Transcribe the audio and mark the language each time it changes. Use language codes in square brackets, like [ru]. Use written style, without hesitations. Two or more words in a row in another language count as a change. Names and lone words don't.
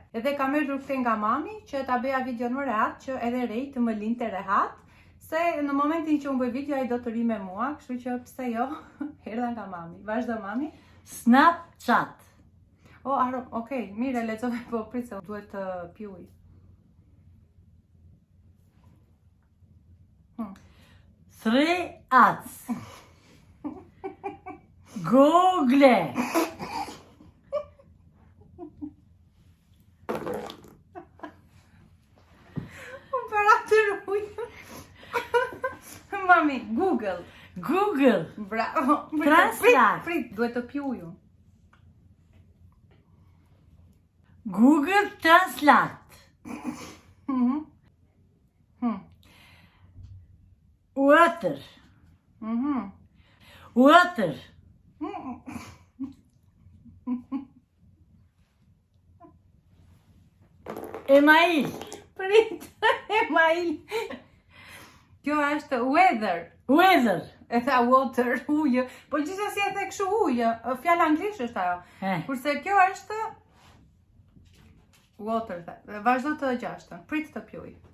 [sq] Edhe kam erdhur këte nga mami që ta bëja video në rehat që edhe rej të më linte rehat, se në momentin që unë bëj video ai do të ri me mua, kështu që pse jo, erdha nga mami. Vazhdo mami. Snapchat. Okej, mire, lexove po prit se duhet të pi ujë. [en] Three ads. [sq] Google. Mami, Google. Google. Bravo. Translate. Prit, duhet të pi ujë. Google Translate. Water. [en] Water. Email. [sq] Prit, email. Kjo është weather. Weather. E tha water, ujë. Po gjithsesi e the kështu ujë. Fjala anglisht është ajo. Kurse kjo është water. Vazhdo të gjashtën. Prit të pi ujë.